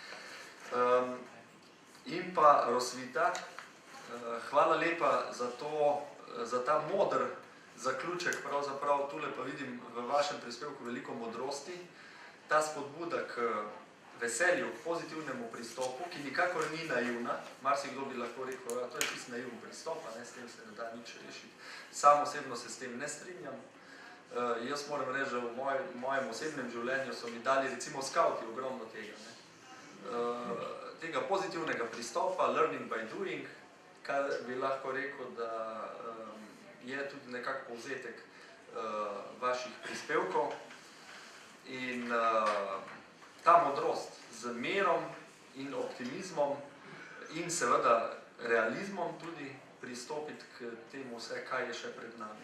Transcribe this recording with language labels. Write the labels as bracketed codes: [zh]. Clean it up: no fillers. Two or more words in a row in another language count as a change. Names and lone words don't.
[sl] In pa Rosvita, hvala lepa za ta moder zaključek, pravzaprav tule pa vidim v vašem prispevku veliko modrosti, ta spodbuda k veselju, k pozitivnemu pristopu, ki nikakor ni naivna, marsikdo bi lahko rekel, to je čisto naivn pristop, s tem se ne da nič rešiti. Sam osebno se s tem ne strinjam. Jaz moram reči, da v mojem osebnem življenju so mi dali recimo skauti ogromno tega. Tega pozitivnega pristopa, [en] learning by doing, [sl] kar bi lahko rekel, da je tudi nekako povzetek vaših prispevkov. In ta modrost z merom in optimizmom in seveda realizmom tudi pristopiti k temu vse, kaj je še pred nami.